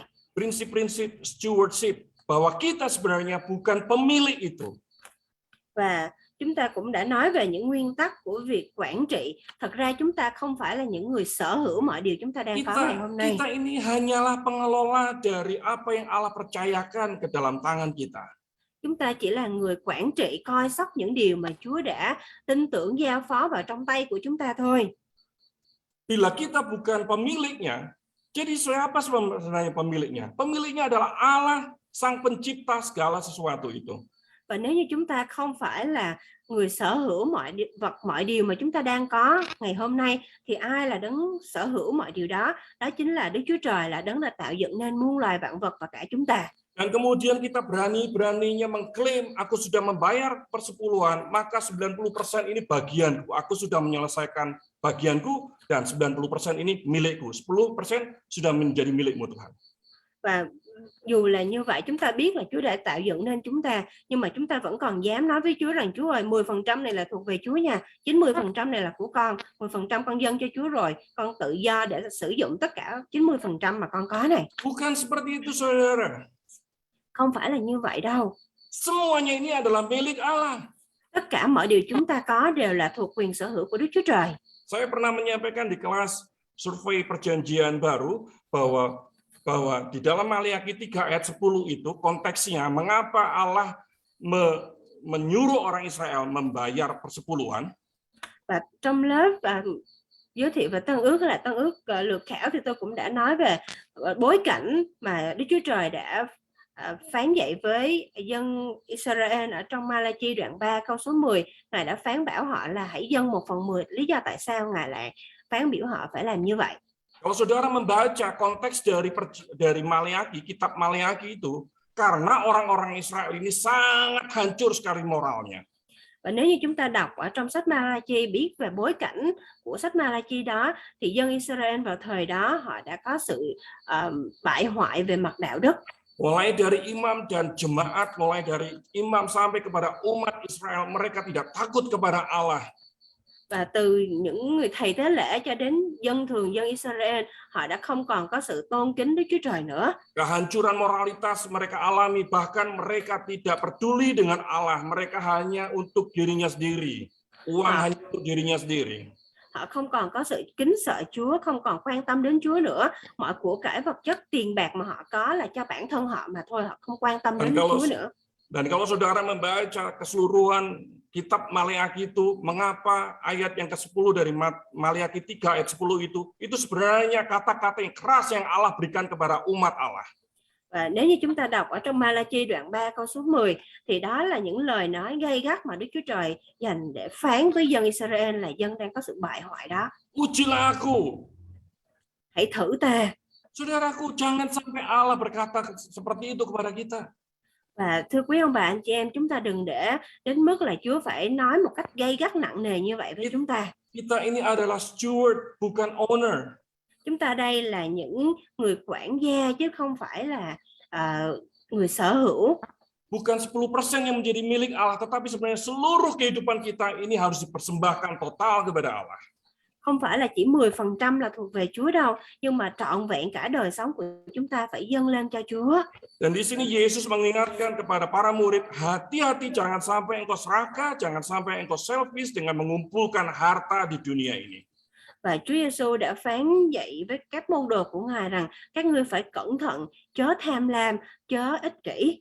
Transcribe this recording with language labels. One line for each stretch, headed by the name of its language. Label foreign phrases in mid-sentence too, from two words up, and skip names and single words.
Indonesian: Prinsip-prinsip stewardship, bahwa kita sebenarnya bukan pemilik itu.
Vietnamese: Và chúng ta cũng đã nói về những nguyên tắc của việc quản trị. Thật ra chúng ta không phải là những người sở hữu mọi điều chúng ta đang có ngày hôm nay.
Indonesian: Kita ini hanyalah pengelola dari apa yang Allah percayakan ke dalam tangan kita.
Vietnamese: Chúng ta chỉ là người quản trị, coi sóc những điều mà Chúa đã tin tưởng giao phó vào trong tay của chúng ta thôi.
Indonesian: Bila kita bukan pemiliknya, jadi siapa sebenarnya pemiliknya? Pemiliknya adalah Allah, Sang Pencipta segala sesuatu itu.
Vietnamese: Và nếu như chúng ta không phải là người sở hữu mọi vật, mọi điều mà chúng ta đang có ngày hôm nay, thì ai là đấng sở hữu mọi điều đó? Đó chính là Đức Chúa Trời, là đấng đã tạo dựng nên muôn loài vạn vật và cả chúng ta.
Indonesian: Dan kemudian kita berani-beraninya mengklaim, aku sudah membayar persepuluhan, maka 90% ini bagianku. Aku sudah menyelesaikan bagianku, dan 90% ini milikku. 10% sudah menjadi milikmu Tuhan.
Vietnamese: Và dù là như vậy, chúng ta biết là Chúa đã tạo dựng nên chúng ta, nhưng mà chúng ta vẫn còn dám nói với Chúa rằng Chúa ơi, 10% này là thuộc về Chúa nha, 90% này là của con, 10% con dâng cho Chúa rồi, con tự do để sử dụng tất cả 90% mà con có này.
Indonesian: Bukan seperti itu, saudara.
Vietnamese: Không phải là như vậy đâu.
Indonesian: Semuanya ini adalah milik Allah.
Vietnamese: Tất cả mọi điều chúng ta có đều là thuộc quyền sở hữu của Đức Chúa Trời.
Indonesian: Saya pernah menyampaikan di kelas survei perjanjian baru bahwa di dalam Maliaki 3 ayat 10 itu konteksnya mengapa Allah menyuruh orang Israel membayar persepuluhan.
Vietnamese: Và trong lớp giới thiệu về Tân Ước, là Tân Ước lược khảo, thì tôi cũng đã nói về bối cảnh mà Đức Chúa Trời đã phán dạy với dân Israel ở trong Ma-la-chi đoạn 3 câu số 10. Ngài đã phán bảo họ là hãy dâng 1/10. Lý do tại sao Ngài lại phán biểu họ phải làm như vậy?
Indonesian: Kalau saudara membaca konteks dari Maleaki, kitab Maleaki itu, karena orang-orang Israel ini sangat hancur sekali moralnya.
Vietnamese: Và nếu như chúng ta đọc ở trong sách Ma-la-chi, biết về bối cảnh của sách Ma-la-chi đó, thì dân Israel vào thời đó họ đã có sự bại hoại về mặt đạo đức.
Indonesian: Mulai dari imam dan jemaat, mulai dari imam sampai kepada umat Israel, mereka tidak takut kepada Allah.
Vietnamese: Và từ những người thầy tế lễ cho đến dân thường, dân Israel, họ đã không còn có sự tôn kính Đức Chúa Trời nữa.
Indonesian: Kehancuran moralitas mereka alami, bahkan mereka tidak peduli dengan Allah, mereka hanya untuk dirinya sendiri. Uang hanya untuk dirinya sendiri.
Vietnamese: Họ không còn có sự kính sợ Chúa, không còn quan tâm đến Chúa nữa. Mọi của cải vật chất, tiền bạc mà họ có là cho bản thân họ mà thôi, họ không quan tâm đến Chúa nữa.
Indonesian: Dan kalau saudara membaca keseluruhan kitab Maleakhi itu, mengapa ayat yang ke-10 dari Maleakhi 3 ayat 10 itu sebenarnya kata-kata yang keras yang Allah berikan kepada umat Allah.
Vietnamese: Và nếu như chúng ta đọc ở trong Malachi đoạn 3 câu số 10 thì đó là những lời nói gay gắt mà Đức Chúa Trời dành để phán với dân Israel là dân đang có sự bại hoại đó.
Indonesian: Ujilah aku.
Vietnamese: Hãy thử ta.
Indonesian: Saudaraku, jangan sampai Allah berkata seperti itu kepada kita.
Vietnamese: Và thưa quý ông bà anh chị em, chúng ta đừng để đến mức là Chúa phải nói một cách gay gắt nặng nề như vậy với chúng ta.
Indonesian: Kita ini adalah steward, bukan owner.
Vietnamese: Chúng ta đây là những người quản gia chứ không phải là người sở hữu.
Indonesian: Bukan 10% yang menjadi milik Allah, tetapi sebenarnya seluruh kehidupan kita ini harus dipersembahkan total kepada Allah.
Vietnamese: Không phải là chỉ 10% là thuộc về Chúa đâu, nhưng mà trọn vẹn cả đời sống của chúng ta phải dâng lên cho Chúa.
Indonesian: Dan di sini Yesus mengingatkan kepada para murid, hati-hati jangan sampai engkau serakah, jangan sampai engkau selfish dengan mengumpulkan harta di dunia ini.
Vietnamese: Và Chúa Giêsu đã phán dạy với các môn đồ của Ngài rằng các ngươi phải cẩn thận, chớ tham lam, chớ ích kỷ.